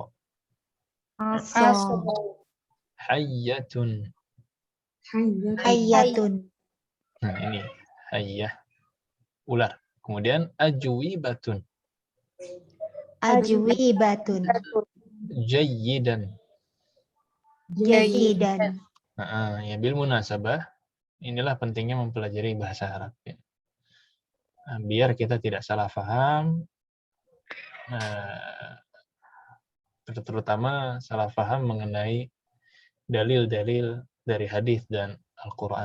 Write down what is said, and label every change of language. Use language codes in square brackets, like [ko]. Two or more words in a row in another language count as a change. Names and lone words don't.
[id] Hayyatun. Nah, ini hayyah. Ular. Kemudian ajwibatun. Jayyidan. Ya [ar] بالمناسبة, [id] inilah pentingnya mempelajari bahasa Arab ya. Nah, biar kita tidak salah paham, terutama salah paham mengenai dalil-dalil dari hadis dan Al-Quran.